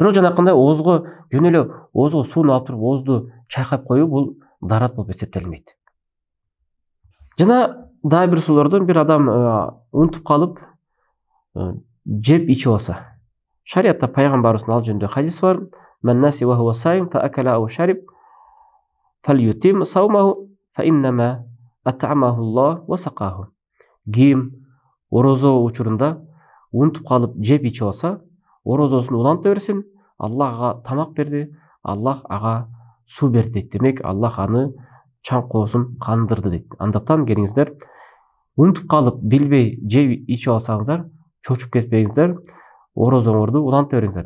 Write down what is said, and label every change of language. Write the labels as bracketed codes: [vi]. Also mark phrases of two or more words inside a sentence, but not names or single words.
[ky] Бирок жанакындай оозго жөн эле оозго сууну алып туруп оозду чайкап коюу бул дарат болуп эсептелинбейт. Жана дагы бир суроолордон бир адам унутуп калып жеп ичип алса. Шариатта пайгамбарыбыздын ал жөнүндө хадис бар. [ar] من نسي وهو صائم فأكل أو شرب فليتم صومه فإنما أطعمه الله وسقاه. [ky] Ким орозо учурунда унутуп калып жеп ичип алса, орозосун уланта берсин. Аллах ага тамак берди, Аллах ага суу берди дейт. Демек Аллах аны чаңкоосун кандырды дейт. Андыктан келиңиздер, унутуп калып билбей жеп ичип алсаңыздар, чочуп кетпеңиздер, орозоңорду уланта бериңиздер.